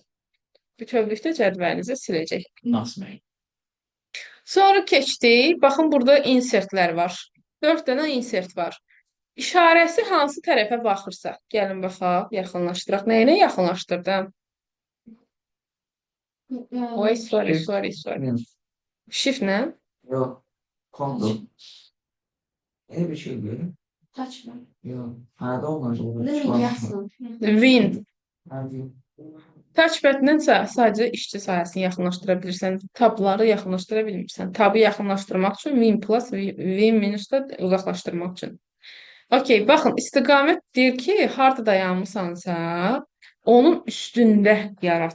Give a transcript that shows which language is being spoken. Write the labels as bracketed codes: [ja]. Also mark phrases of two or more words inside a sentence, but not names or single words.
[az] Bütövlükdə cədvəlinizi siləcək. [tr] Nasıl? [az] Sonra keçdik, baxın burada insertlər var. 4 dənə insert var. İşarəsi hansı tərəfə baxırsa, gəlin baxaq, yaxınlaşdıraq. Nəyinə yaxınlaşdırdım? Oy, sorry. Shift-lə? [tr] Yok. Kondu. Bir şey diyorum. Kaçma. Yok. Hadi olmaz. Ne yazsın? Win. Hadi. [az] Touchpad-lə sadəcə işçi sahəsini yaxınlaşdıra bilirsən, tabları yaxınlaşdıra bilmirsən. Tabı yaxınlaşdırmaq üçün Win plus, Win minus-da uzaqlaşdırmaq üçün. Okey, baxın, istiqamət deyir ki, harda dayanmısansa, onun üstündə yarat.